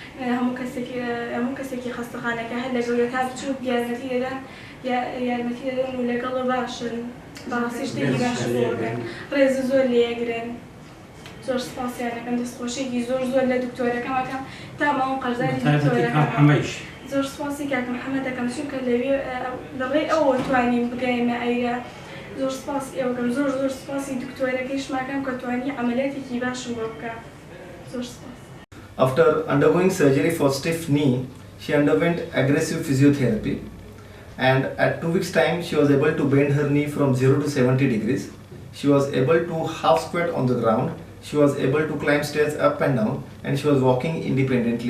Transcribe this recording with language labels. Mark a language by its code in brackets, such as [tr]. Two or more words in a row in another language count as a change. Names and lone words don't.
[ckb] هەموو کەسێکی خەستەخانەکە هەر لەگەڵ تا بچووک یارمەتی دەدەن و لەگەڵە باشن بەڕاستی شتێکی باشی بۆکەن ڕێز زۆر لێگرن زۆر سپاسیانەکەم دەستخۆشێکی زۆر لە دکتۆرەکەمەکەم تا ماوە قەرزانی دکتۆرەکەم زۆر سپاسی کاک محەممەد دەکەم چونکە لەوێ لەڕێ ئەوە توانین بگەینە ئەیرە زۆر سپاسی ئەوەکەم زۆر سپاسی دکتۆرەکەیشماکەم کە توانی عملیاتێکی باشم بۆ بکە زۆر سپاس. [en] After undergoing surgery for stiff knee, she underwent aggressive physiotherapy, and at 2 weeks' time she was able to bend her knee from 0 to 70 degrees. She was able to half squat on the ground. She was able to climb stairs up and down, and she was walking independently.